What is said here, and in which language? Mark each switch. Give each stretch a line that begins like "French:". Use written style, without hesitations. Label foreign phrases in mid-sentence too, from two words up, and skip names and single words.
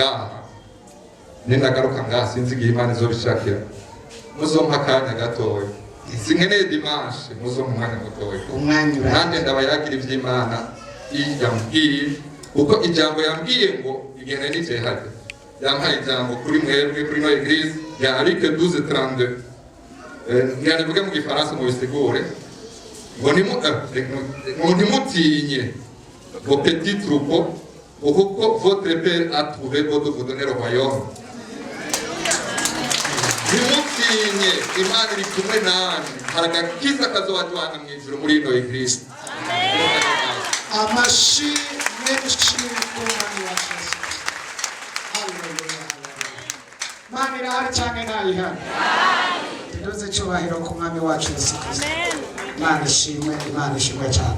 Rundi: ngaha sinzi igihe Imana izobishakira muzompa akanya gatoya sinkeneye dimanche muzompa umwanya mutoya nanjye ndabayagira iby'Imana yambwiye kuko ijambo yambwiye ngo igihe nari nicaye hajya yampaye ijambo kuri mwebwe kuri no eglise ya Luc 12:32 ntibivuge mu gifaransa mu bisigure ngo ntimutinye
French: vos petits troupeaux
Rundi: kuko
French: votre père a trouvé de vous donner le royaume
Rundi: ntimutinye Imana iri kumwe nanjye hari agakiza kazobajyana mu ijuru muri ino eglise amashi menshi ku mwami wa Yesu Mana irahari cyane ntayihari tuduze cyubahiro ku mwami wacu Yesu Kristo Imana ishimwe cyane